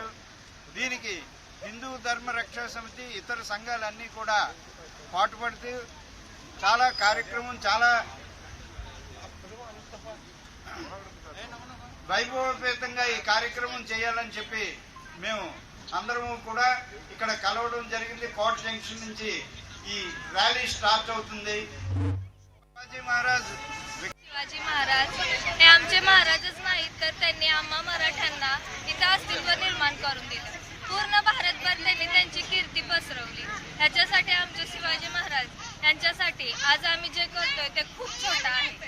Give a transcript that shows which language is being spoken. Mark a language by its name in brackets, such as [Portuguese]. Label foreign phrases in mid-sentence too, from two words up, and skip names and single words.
[Telugu] దీనికి హిందూ ధర్మ రక్షా సమితి, ఇతర సంఘాలన్నీ కూడా పాటుపడుతూ చాలా వైభవపేతంగా ఈ కార్యక్రమం చేయాలని చెప్పి మేము అందరము కూడా ఇక్కడ కలవడం జరిగింది. కోట జంక్షన్ నుంచి ఈ ర్యాలీ स्टार्ट అవుతుంది. [Marathi] शिवाजी महाराज हे आमचे महाराजच नाहीत तर त्यांनी आम्हा मराठ्यांना इथं अस्तित्व निर्माण करून दिलं. पूर्ण भारतभर त्यांनी त्यांची कीर्ती पसरवली. ह्याच्यासाठी आमचे शिवाजी महाराज यांच्यासाठी आज आम्ही जे करतोय ते खूप छोटं आहे.